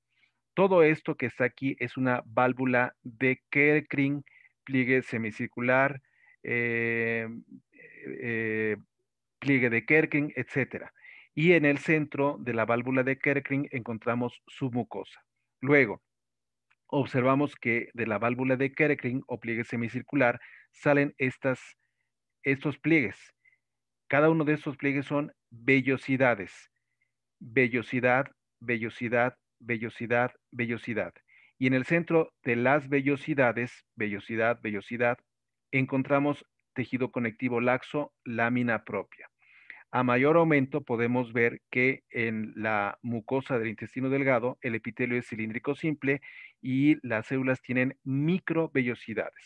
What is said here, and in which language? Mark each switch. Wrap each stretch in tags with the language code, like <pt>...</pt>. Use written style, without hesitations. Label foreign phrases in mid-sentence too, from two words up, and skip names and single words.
<es>Todo esto que está aquí es una válvula de Kerckring, pliegue semicircular, eh, eh, pliegue de Kerckring, etcétera. Y en el centro de la válvula de Kerckring encontramos su mucosa. Luego, observamos que de la válvula de Kerckring o pliegue semicircular salen estos pliegues. Cada uno de estos pliegues son vellosidades. Vellosidad, vellosidad, vellosidad, vellosidad. Y en el centro de las vellosidades, vellosidad, vellosidad, encontramos tejido conectivo laxo, lámina propia. A mayor aumento podemos ver que en la mucosa del intestino delgado el epitelio es cilíndrico simple y las células tienen microvellosidades.</es>